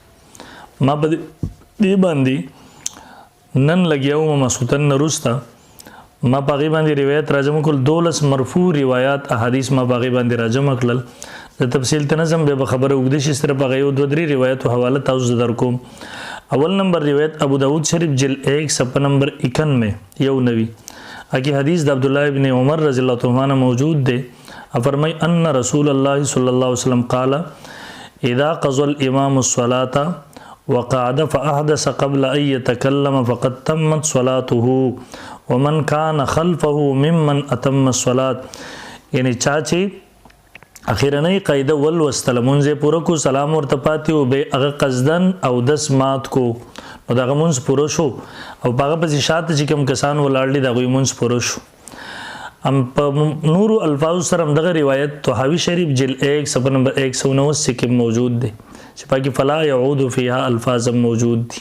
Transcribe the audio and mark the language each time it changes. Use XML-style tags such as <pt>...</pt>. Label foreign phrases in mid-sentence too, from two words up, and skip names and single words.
<ps>ما په دې باندې نن لګیا وم مسعودن نه وروسته ما په هغې باندې روایت راجمع کړل، 12 مرفوع روایات احادیث ما په هغې باندې راجمع کړل. د تفصیل ته نظم بیا به خبره اوږده شي، صرف هغه یو 2-3 روایتو حواله تاسو در کوم. اول نمبر روایت ابو داود شریف جلد 1 صفحه نمبر 91 91 اکی حدیث د عبداللہ ابن عمر</ps> <ar>رضی اللہ عنہ</ar> <ps>موجود دے.</ps> <ar>فرمائی ان رسول اللہ صلی اللہ علیہ وسلم قال اذا قضى الامام الصلاة وقعد فاحدث قبل ان يتكلم فقد تمت صلاته ومن كان خلفه ممن اتم الصلاة.</ar> <ps>یعنی چاچی اخیرنۍ قاعده ولوستله، مونځ یې پوره کو، سلام ورته پاتې و، بیا هغه قصدن او دس مات کو، نو دغه مونځ پوره شو او په هغه پسې شاته چې کوم کسان ولاړ دي د هغوی مونځ پوره شو. په نورو الفاظو سره هم دغه روایت طحاوي شریف جلد 1 صفحه نمبر 179 کې موجود دی چې پاکې</ps> <ar>فلا یعود فیها</ar> <ps>الفاظ موجود دي.</ps>